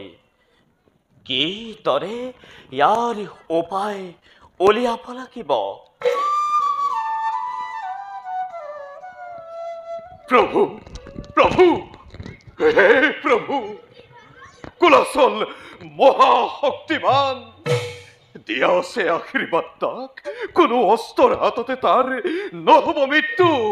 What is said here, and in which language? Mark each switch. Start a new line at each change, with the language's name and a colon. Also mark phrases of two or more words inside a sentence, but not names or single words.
Assamese: কিদৰে ইয়াৰ উপায় উলিয়াব লাগিব? প্রভু প্রভু হে প্রভু, কুলাচল মহাশক্তিমান দিয়াছে আশীৰ্বাদ তাক, কোনো অস্ত্ৰৰ হাততে তাৰ নহব মৃত্যু।